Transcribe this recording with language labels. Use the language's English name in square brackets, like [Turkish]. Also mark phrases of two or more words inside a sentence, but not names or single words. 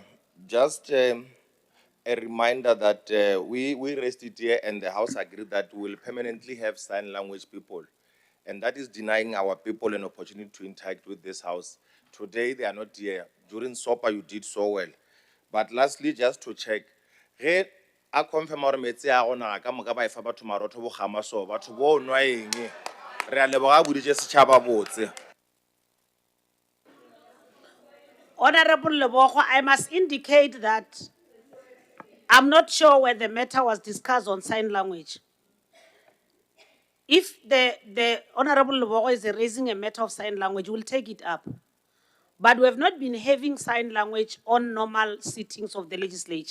[English] Just a reminder that we raised it here and the House agreed that we will permanently have sign language people. And that is denying our people an opportunity to interact with this House. Today, they are not here. During SOPA, you did so well. But lastly, just to check, [Northern Sotho] ge a confirm gore metsi a gona ka moka ba e fa batho marotho bo gama so batho bo nwa eng re a leboga boditse setšhaba botse. [English] Honorable Lebogo, I must indicate that I'm not sure where the matter was discussed on sign language. If the Honorable Lebogo is raising a matter of sign language, we'll take it up. But we have not been having sign language on normal sittings of the legislature.